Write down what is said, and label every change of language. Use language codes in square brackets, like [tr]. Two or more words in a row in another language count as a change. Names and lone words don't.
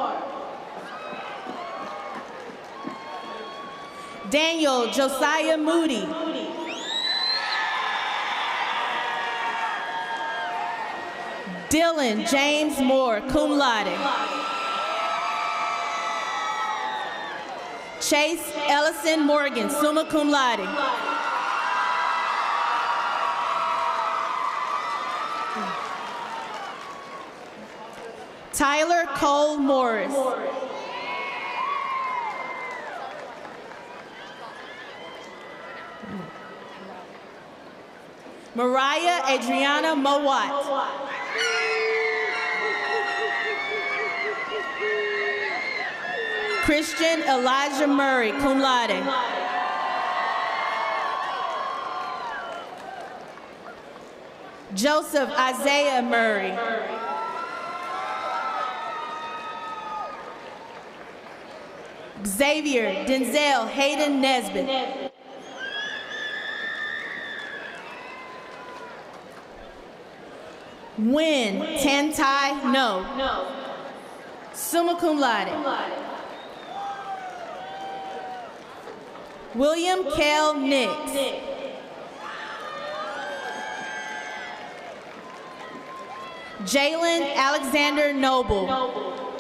[en] Daniel Josiah Moody. Dylan James Moore, [la] cum laude. [en] Chase Ellison Morgan, [la] summa cum laude. [en] Tyler Cole Morris. Mariah Adriana Mowat. Christian Elijah Murray, [la] cum laude. [en] Joseph Isaiah Murray. Xavier Denzel Hayden Nesbitt. Win Tantai No. [la] Summa cum laude. [en] William Kell Nix. Jalen Alexander Noble.